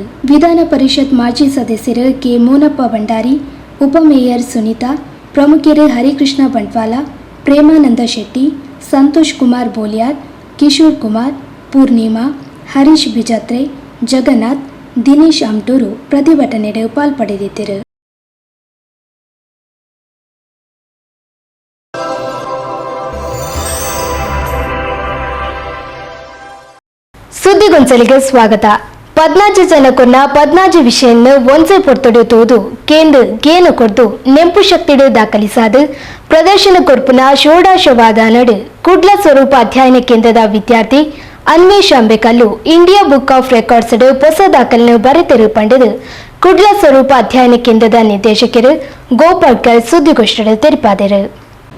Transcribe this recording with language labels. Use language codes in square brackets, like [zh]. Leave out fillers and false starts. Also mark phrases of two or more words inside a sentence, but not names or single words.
[kn] ವಿಧಾನ ಪರಿಷತ್ ಮಾಜಿ ಸದಸ್ಯರು ಕೆ ಮೋನಪ್ಪ ಭಂಡಾರಿ, ಉಪಮೇಯರ್ ಸುನೀತಾ, ಪ್ರಮುಖರು ಹರಿಕೃಷ್ಣ ಬಂಟ್ವಾಲ, ಪ್ರೇಮಾನಂದ ಶೆಟ್ಟಿ, ಸಂತೋಷ್ ಕುಮಾರ್ ಬೋಲಿಯಾರ್, ಕಿಶೋರ್ ಕುಮಾರ್, ಪೂರ್ಣಿಮಾ, ಹರೀಶ್ ಬಿಜತ್ರೆ, ಜಗನ್ನಾಥ್, ದಿನೇಶ್ ಅಮ್ಟೂರು ಪ್ರತಿಭಟನೆಗೆ ಪಾಲ್ಪಡೆದಿದ್ದರು. ಸುದ್ದಿಗೊಂಚಲಿಗೆ ಸ್ವಾಗತ. [tcy] 14 ಜನಕ್ಕೊನ್ನ 14 ವಿಷಯನ್ನು ಒಂದೇ ಪೊರ್ತೊಡು ತೋದು ಕೇಂದ್ರ ಗೇನು ಕೊಡ್ದು ನೆಂಪು ಶಕ್ತಿಡು ದಾಖಲಿಸಾದು ಪ್ರದರ್ಶನ ಕೊರ್ಪುನ ಷೋಡಶವಾದ ನಡು ಕುಡ್ಲ ಸ್ವರೂಪ ಅಧ್ಯಯನ ಕೇಂದ್ರದ ವಿದ್ಯಾರ್ಥಿ ಅನ್ವೇಷ್ ಅಂಬೇಕಲ್ಲು ಇಂಡಿಯಾ ಬುಕ್ ಆಫ್ ರೆಕಾರ್ಡ್ಸ್ ಹೊಸ ದಾಖಲೆಯನ್ನು ಬರೆತಿರು ಪಂಡದು ಕುಡ್ಲ ಸ್ವರೂಪ ಅಧ್ಯಯನ ಕೇಂದ್ರದ ನಿರ್ದೇಶಕರು ಗೋಪಾಲ್ಕರ್ [kn] ಸುದ್ದಿಗೋಷ್ಠಿಯಲ್ಲಿ ತಿಳಿಸಿದರು.